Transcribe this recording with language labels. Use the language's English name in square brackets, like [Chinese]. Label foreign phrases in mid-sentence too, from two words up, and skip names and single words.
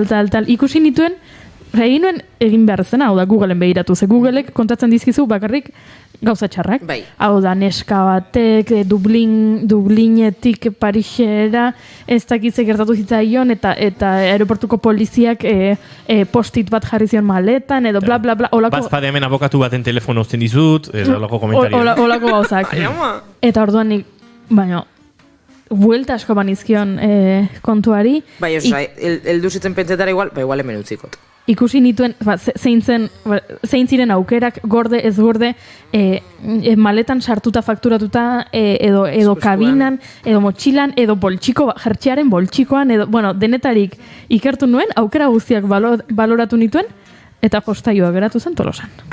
[Basque] Ikusi nituen, egin behar zena, hau da Googleen begiratu. Ze Googleek kontatzen dizkizu bakarrik gauza txarrak. Hau da neska batek, Dublinetik Parisera, ez dakitze gertatu zitzaion, eta aeroportuko poliziak postit bat jarri zion maletan, edo bla bla bla. Bazpade hemen abokatu baten telefono uzten dizut, olako komentario. Olako gauzak. Eta orduan nik, baina, buelta asko banizkion kontuari. Bai, eldu zitzen pentsetara igual hemen utzikot. Ikusi nituen, zein ziren aukerak, gorde, ez gorde, maletan sartuta, fakturatuta, edo kabinan, edo motxilan, edo boltsiko, jertxearen boltsikoan, edo, bueno, denetarik ikertu nuen, aukera guztiak baloratu nituen, eta jostailua geratu zen Tolosan.